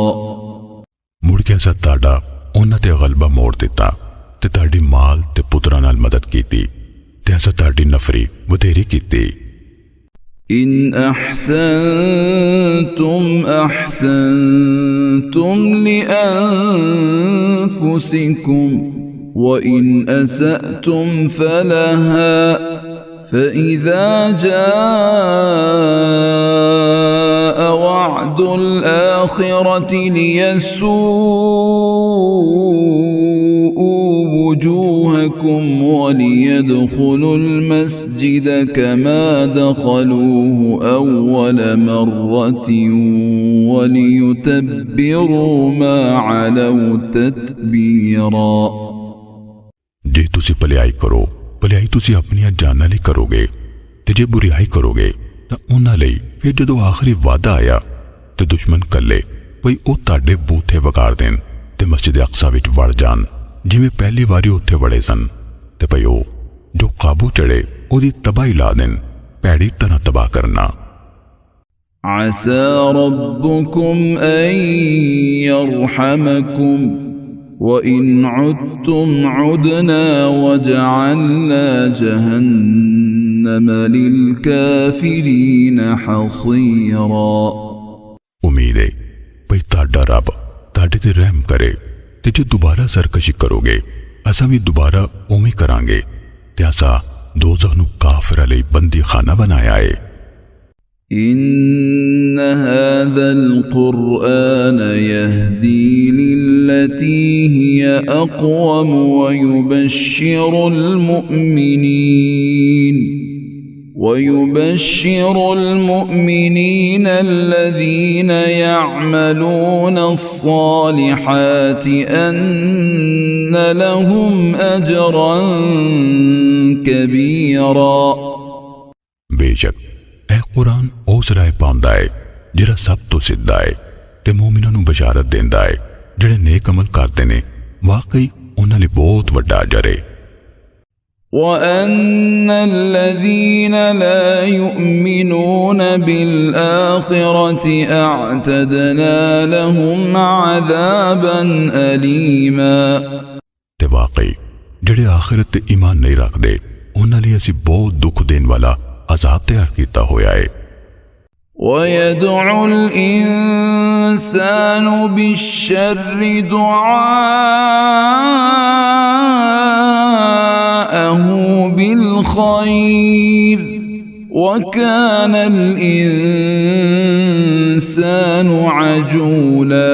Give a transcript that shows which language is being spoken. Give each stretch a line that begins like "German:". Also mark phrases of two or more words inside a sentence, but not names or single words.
Punjabi: ਮੁੜ ਕੇ ਅਸਾਂ ਤਾੜਾ ਉਨ੍ਹਾਂ ਤੇ ਗਲਬਾ ਮੋੜ ਦਿੱਤਾ ਤੇ ਤਾੜੀ ਮਾਲ ਤੇ ਪੁੱਤਰਾਂ ਨਾਲ ਮਦਦ ਕੀਤੀ ਤੇ ਅਸਾਂ ਤਾੜੀ ਨਫ਼ਰੀ ਵਧੇਰੀ ਕੀਤੀ।
Arabic: إن أحسنتم أحسنتم لأنفسكم وإن أسأتم فلها فإذا جاء وعد الآخرة ليسوءوا وجوهكم وليدخلوا المسجد كما دخلوه أول مرة وليتبروا ما علوا تتبيرا।
Punjabi: ਜੇ ਤੁਸੀਂ ਭਲਾਈ ਕਰੋ, ਭਲਾਈ ਤੁਸੀਂ ਅਪਣੀ ਜਾਨਾਂ ਲਈ ਕਰੋਗੇ ਤੇ ਜੇ ਬੁਰਾਈ ਕਰੋਗੇ ਤਾਂ ਉਨ੍ਹਾਂ ਲਈ ਫਿਰ ਜਦੋਂ ਆਖ਼ਰੀ ਵਾਦਾ ਆਇਆ ਤੇ ਦੁਸ਼ਮਣ ਕੱਲੇ ਭਈ ਓ ਤਾੜੇ ਬੂਥੇ ਵਗਾੜ ਦੇਣ ਤੇ ਮਸਜਿਦ ਅਕਸਾ ਵਿੱਚ ਵੜ ਜਾਣ ਜਿਵੇਂ ਪਹਿਲੀ ਬਾਰੀ ਉੱਥੇ ਵੜੇ ਸਨ ਤੇ ਭਈ ਓ ਜੋ ਕਾਬੂ ਚੜ੍ਹੇ ਓਦੀ ਤਬਾਹੀ ਲਾ ਦੇਣ, ਭੈੜੀ ਤਰ੍ਹਾਂ ਤਬਾਹ ਕਰਨਾ।
Arabic: عسى ربكم أن يرحمكم وإن عدتم عدنا وجعلنا جهنم للكافرين حصيرا.
Punjabi: ਉਮੀਦ ਹੈ ਭਈ ਤਾੜਾ ਰੱਬ ਤਾੜੇ ਤੇ ਰਹਿਮ ਕਰੇ ਤੇ ਜੇ ਦੋਬਾਰਾ ਸਰਕਸ਼ੀ ਕਰੋਗੇ ਅਸਾਂ ਭੀ ਦੋਬਾਰਾ ਉਵੇਂ ਕਰਾਂਗੇ ਤੇ ਅਸਾਂ ਦੋਜ਼ਖ਼ ਨੂੰ ਕਾਫ਼ਿਰਾਂ ਲਈ ਬੰਦੀ ਖ਼ਾਨਾ ਬਣਾਇਆ ਹੈ।
Arabic: إن هذا القرآن يهدي للتي هي أقوم ويبشر المؤمنين الذين يعملون الصالحات أن لهم أجرا كبيرا
Punjabi: बेशक ਇਹ ਕੁਰਾਨ ਉਸ ਰਾਹ ਪਾਉਂਦਾ ਹੈ ਜਿਹੜਾ ਸਭ ਤੋਂ ਸਿੱਧਾ ਹੈ ਤੇ ਮੂਮਿਨਾਂ ਨੂੰ ਬਸ਼ਾਰਤ ਦਿੰਦਾ ਹੈ ਜਿਹੜੇ ਨੇਕ ਅਮਲ ਕਰਦੇ ਨੇ ਵਾਕਈ ਉਹਨਾਂ ਲਈ ਬਹੁਤ ਵੱਡਾ ਅਜਰ ਹੈ
Arabic: وأن الذين لا يؤمنون بالآخرة أعتدنا لهم عذابا أليما
Punjabi: ਤੇ ਵਾਕਈ ਜਿਹੜੇ ਆਖਿਰਤ ਤੇ ਈਮਾਨ ਨਹੀਂ ਰੱਖਦੇ ਉਹਨਾਂ ਲਈ ਅਸੀਂ ਬਹੁਤ ਦੁੱਖ ਦੇਣ ਵਾਲਾ ਅਜ਼ਾਬ ਤਿਆਰ ਕੀਤਾ ਹੋਇਆ ਹੈ
Arabic: ويدعو الإنسان بالشر دعاءه بالخير وكان الإنسان عجولا